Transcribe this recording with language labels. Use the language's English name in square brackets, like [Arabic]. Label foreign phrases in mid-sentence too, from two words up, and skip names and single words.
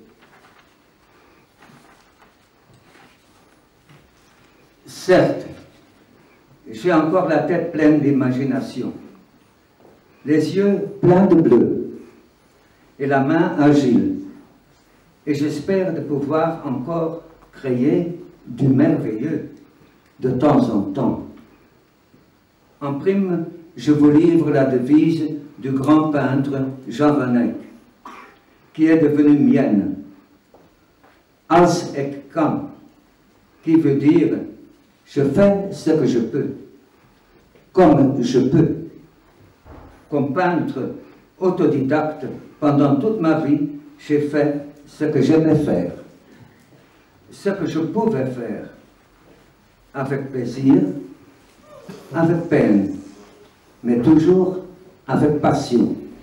[French] Certes, j'ai encore la tête pleine d'imagination, les yeux pleins de bleu et la main agile, et j'espère de pouvoir encore créer du merveilleux de temps en temps. En prime, je vous livre la devise du grand peintre Jean Vanek, qui est devenue mienne, [Dutch] Als ik kan, [French] qui veut dire je fais ce que je peux, comme je peux. Comme peintre autodidacte, pendant toute ma vie, j'ai fait ce que j'aimais faire, ce que je pouvais faire, avec plaisir, avec peine, mais toujours avec passion.